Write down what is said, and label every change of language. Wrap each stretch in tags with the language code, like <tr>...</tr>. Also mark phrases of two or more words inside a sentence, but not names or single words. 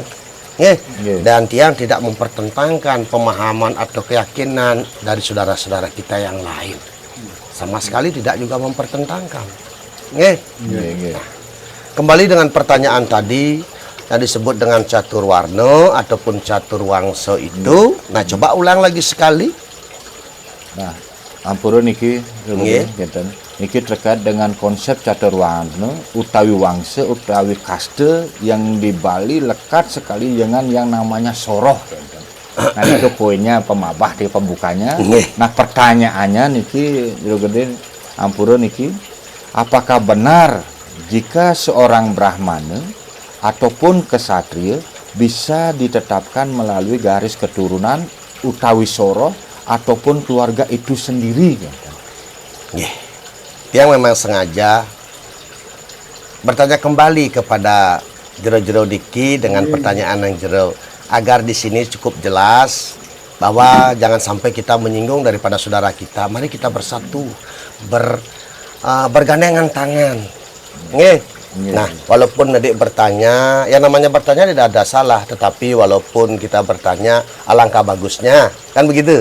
<id>Dan tiang tidak mempertentangkan pemahaman atau keyakinan dari saudara-saudara kita yang lain. Sama sekali tidak juga mempertentangkan. Nah, kembali dengan pertanyaan tadi yang disebut dengan catur warna ataupun catur wangsa itu. Nah, coba ulang lagi sekali. Nah,</id> <ban>ampura niki</ban> <id>Nggih. ngeten. Niki terkait dengan konsep catur warna utawi wangsa utawi kaste yang di Bali lekat sekali dengan yang namanya soroh. Ngeten. Nah, itu poinnya pemabah di pembukanya. Nggih. Nah, pertanyaannya niki jero gede</id> <ban>ampura niki,</ban> <id>apakah benar jika seorang Brahmana ataupun kesatria bisa ditetapkan melalui garis keturunan utawi soroh ataupun keluarga itu sendiri? Nggih. Yang memang sengaja bertanya kembali kepada jero-jero Diki dengan pertanyaan yang jero agar di sini cukup jelas bahwa jangan sampai kita menyinggung daripada saudara kita. Mari kita bersatu, bergandengan tangan. Nggih. Nah, walaupun adik bertanya, yang namanya bertanya tidak ada salah, tetapi walaupun kita bertanya, alangkah bagusnya, kan begitu.</id>